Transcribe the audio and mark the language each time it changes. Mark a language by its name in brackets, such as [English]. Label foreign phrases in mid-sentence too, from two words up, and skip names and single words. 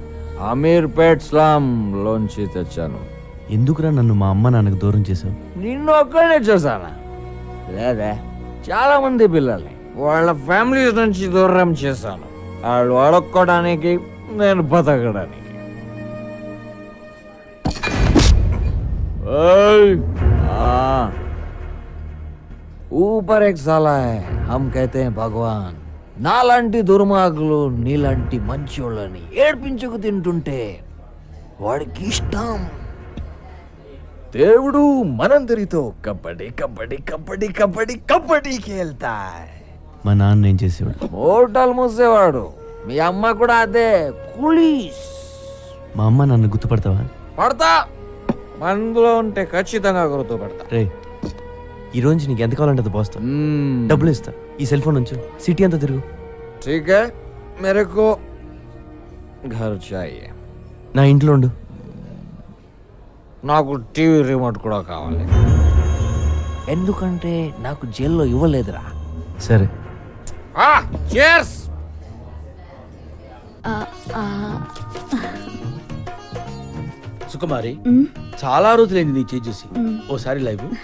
[Telugu] అమీర్పేట్ స్లామ్ లోంచి తెచ్చాను. ఎందుకురా నన్ను మా అమ్మ నాన్నకు దూరం చేసావు? నిన్ను ఒక్కడే చూసానా? లేదా, చాలా మంది పిల్లల్ని వాళ్ళ ఫ్యామిలీస్ నుంచి దూరం చేశాను. వాళ్ళు అడుక్కోవడానికి, నేను బతకడానికి. [Hindi] ऊपर एक साला है, हम कहते हैं भगवान. [Telugu] నాలాంటి దుర్మార్గులు నీలాంటి మంచోళ్ళని ఏడ్పించుకు తింటుంటే వాడికి ఇష్టం. దేవుడు మనందరితో కబడ్డీ కబడ్డీ కబడ్డీ కబడ్డీ కబడ్డీ [Hindi] खेलता है. [Telugu] మా నాన్న ఏం చేసేవాడు? హోటల్ మూసేవాడు. మీ అమ్మ కూడా అదే, కులీస్. మా అమ్మ నన్ను గుర్తుపడతావా? పడతా, మనలో ఉంటే ఖచ్చితంగా గుర్తుపడతా. రే, ఈ రోజు నీకు ఎంత కావాలంటే అది పోస్తా. డబ్బులు ఇస్తా. ఈ [English] cell phone [Telugu] నుంచి సిటీ అంతా తిరుగు. [Hindi] ठीक है, मेरे को घर चाहिए. [Telugu] నా ఇంట్లో ఉండు. నాకు [English] TV remote [Telugu] కూడా కావాలి, ఎందుకంటే నాకు జైల్లో ఇవ్వలేదురా. సరే. cheers. సుకుమారి, చాలా రోజులైంది నీ చేయి చూసి. ఓసారి లైవ్.